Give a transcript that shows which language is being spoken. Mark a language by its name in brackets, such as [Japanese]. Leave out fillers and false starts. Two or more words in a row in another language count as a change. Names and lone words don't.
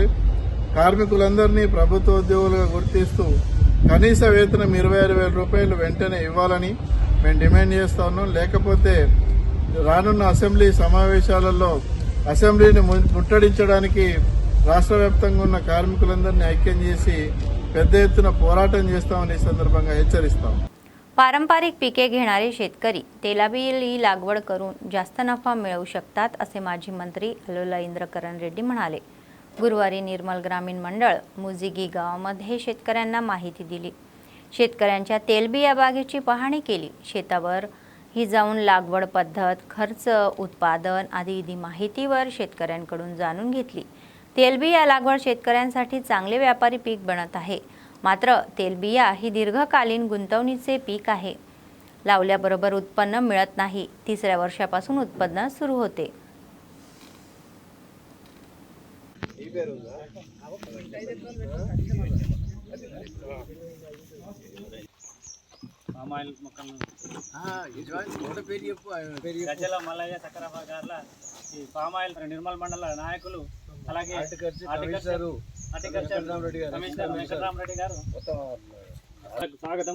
[Telugu] కార్మికులందరినీ ప్రభుత్వ ఉద్యోగులుగా గుర్తిస్తూ కనీస వేతనం 26,000 రూపాయలు వెంటనే ఇవ్వాలని మేము డిమాండ్ చేస్తా ఉన్నాం. లేకపోతే రానున్న అసెంబ్లీ సమావేశాలలో అసెంబ్లీని ముట్టడించడానికి రాష్ట్ర వ్యాప్తంగా ఉన్న కార్మికులందరినీ ఐక్యం చేసి పెద్ద ఎత్తున పోరాటం చేస్తామని ఈ సందర్భంగా హెచ్చరిస్తాం. [Marathi] पारंपरिक पिके घेणारे शेतकरी तेलाबियाची लागवड करून जास्त नफा मिळवू शकतात असे माजी मंत्री अलोला इंद्रकरण रेड्डी म्हणाले. गुरुवारी निर्मल ग्रामीण मंडळ मुजिगी गावामध्ये शेतकऱ्यांना माहिती दिली. शेतकऱ्यांच्या तेलबिया बागेची पाहणी केली. शेतावर ही जाऊन लागवड पद्धत, खर्च, उत्पादन आदी माहितीवर शेतकऱ्यांकडून जाणून घेतली. तेलबिया लागवड शेतकऱ्यांसाठी चांगले व्यापारी पीक बनत आहे. मात्र तेलबिया ही दीर्घकालीन गुंतवणुकीचे पीक आहे. लावल्याबरोबर उत्पन्न मिळत नाही. 3ऱ्या वर्षापासून उत्पन्न सुरू होते. [Telugu] గజల మల్లయ్య చక్రపాణి గార్ల ఈ [English] palm oil [Telugu] నిర్మల్ మండల నాయకులు అలాగే కమిషనర్ వెంకటరామరెడ్డి గారు స్వాగతం.